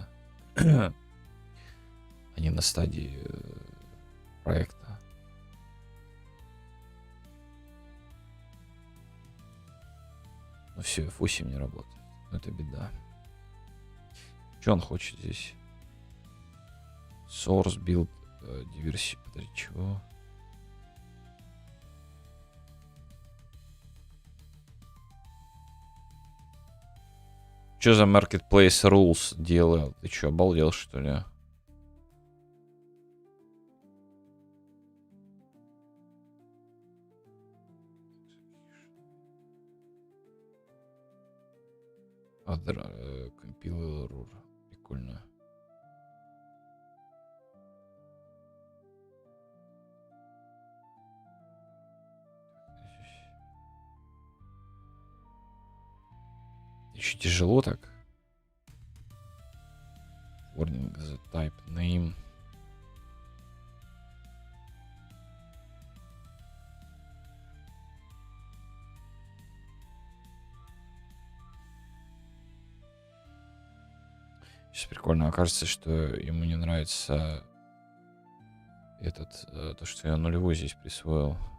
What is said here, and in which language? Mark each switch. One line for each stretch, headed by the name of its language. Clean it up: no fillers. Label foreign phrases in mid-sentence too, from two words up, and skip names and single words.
Russian: А не на стадии проекта. Ну все, F8 не работает. Это беда. Что он хочет здесь?
English: Source, build,
Russian: диверсия. Подожди, чего? Что за
English: Marketplace Rules
Russian: делал? Ты что, обалдел, что ли?
English: Compile error.
Russian: Прикольно. Еще тяжело так.
English: Warning the type name.
Russian: Сейчас прикольно окажется, что ему не нравится то, что я нулевой здесь присвоил.